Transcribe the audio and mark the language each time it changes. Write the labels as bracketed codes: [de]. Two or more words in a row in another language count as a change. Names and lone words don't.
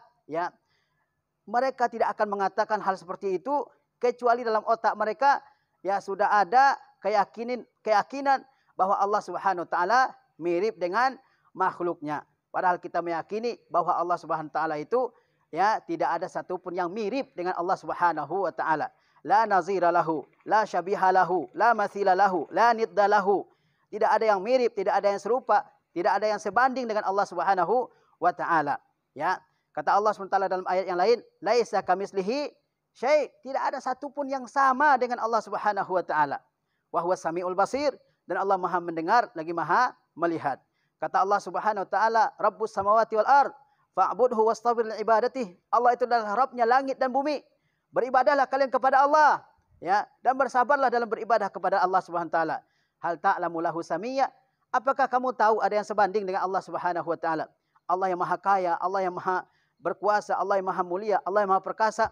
[id] Ya, mereka tidak akan mengatakan hal seperti itu kecuali dalam otak mereka ya sudah ada keyakinan bahwa Allah [ar] سبحانه وتعالى [id] mirip dengan makhluknya. Padahal kita meyakini bahwa Allah [ar] سبحانه وتعالى [id] itu ya tidak ada satupun yang mirip dengan Allah [ar] سبحانه وتعالى. لا نظير له، لا شبيه له، لا مثيل له، لا ند له. [id] Tidak ada yang mirip, tidak ada yang serupa, tidak ada yang sebanding dengan Allah [ar] سبحانه وتعالى. [id] Ya. Kata Allah SWT dalam ayat yang lain, [ar] ليس كمثله شيء', [id] tidak ada satupun yang sama dengan Allah [ar] سبحانه وتعالى. وهو السميع البصير, [id] dan Allah Maha mendengar lagi Maha melihat. [ar] Kata Allah سبحانه وتعالى, رب السماوات والأرض فاعبده واصطبر لعبادته. [id] Allah itu adalah Rabbnya langit dan bumi. Beribadahlah kalian kepada Allah, ya, dan bersabarlah dalam beribadah kepada Allah [ar] سبحانه وتعالى. هل تعلم له سميا? [id] Apakah kamu tahu ada yang sebanding dengan Allah [ar] سبحانه وتعالى? [id] Allah yang Maha Kaya, Allah yang Maha Berkuasa, Allah yang Maha Mulia, Allah yang Maha Perkasa.